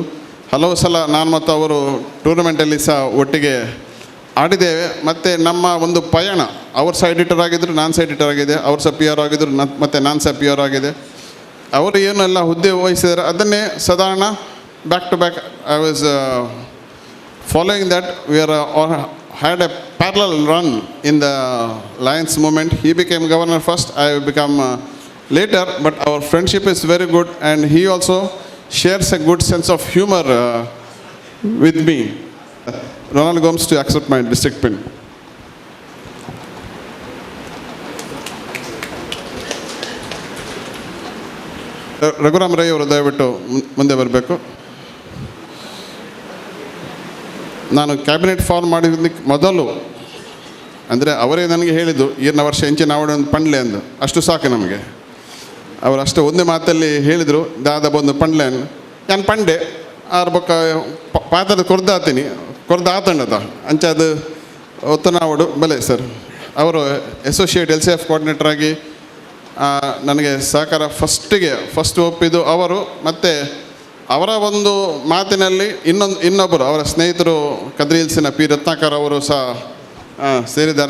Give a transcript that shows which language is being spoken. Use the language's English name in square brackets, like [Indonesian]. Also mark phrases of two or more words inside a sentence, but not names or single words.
[Kannada] ಹಲವು ಸಲ ನಾನು ಮತ್ತು ಅವರು ಟೂರ್ನಮೆಂಟಲ್ಲಿ ಸಹ ಒಟ್ಟಿಗೆ ಆಡಿದ್ದೇವೆ. ಮತ್ತು ನಮ್ಮ ಒಂದು ಪಯಣ, ಅವರು ಸಹ ಎಡಿಟರ್ ಆಗಿದ್ದರು, ನಾನು ಸಹ ಎಡಿಟರ್ ಆಗಿದೆ, ಅವರು ಸಹ ಪಿ ಆರ್ ಆಗಿದ್ದರು, ಮತ್ತು ನಾನು ಸಹ ಪಿ ಆರ್ ಆಗಿದೆ. ಅವರು ಏನೆಲ್ಲ ಹುದ್ದೆ ವಹಿಸಿದ್ದಾರೆ ಅದನ್ನೇ ಸಾಧಾರಣ [English] back to back I was following that. we are had a parallel run in the Lions movement. He became governor first, I become later, but our friendship is very good, and he also shares a good sense of humor with me. Ronald Gomes to accept my district pin. [Kannada] ರಘುರಾಮ್ ರೈ ಅವರು ದಯವಿಟ್ಟು ಮುಂದೆ ಬರಬೇಕು. ನಾನು ಕ್ಯಾಬಿನೆಟ್ ಫಾರ್ಮ್ ಮಾಡಿದ್ದಕ್ಕೆ ಮೊದಲು ಅಂದರೆ ಅವರೇ ನನಗೆ ಹೇಳಿದ್ದು [Tulu] ಈರ್ನ ವರ್ಷ ಎಂಚಿನ ಅವಡೆ ಒಂದು ಪಂಡ್ಲೆ [Kannada] ಅಂದು ಅಷ್ಟು ಸಾಕು ನಮಗೆ. ಅವರು ಅಷ್ಟು ಒಂದೇ ಮಾತಲ್ಲಿ ಹೇಳಿದರು, [Tulu] ದಾದ ಬಂದು ಪಂಡ್ಲೆ ಅನ್ನು ನಾನು ಪಂಡೆ ಆರು ಬೊಕ್ಕ ಪಾತ್ರದ ಕೊರ್ದಾತೀನಿ ಆತಂಡದ ಅಂಚದು ಒತ್ತನಾವಡು ಬಲೆ ಸರ್. [Kannada] ಅವರು [English] associate LCF coordinator [Kannada] ಆಗಿ ನನಗೆ ಸಹಕಾರ ಫಸ್ಟ್ ಒಪ್ಪಿದ್ದು ಅವರು. ಮತ್ತು ಅವರ ಒಂದು ಮಾತಿನಲ್ಲಿ ಇನ್ನೊಬ್ಬರು ಅವರ ಸ್ನೇಹಿತರು ಕದ್ರಿ ಹಿಲ್ಸಿನ ಪಿ ರತ್ನಾಕರ್ ಅವರು ಸಹ ಸೇರಿದ್ದಾರೆ.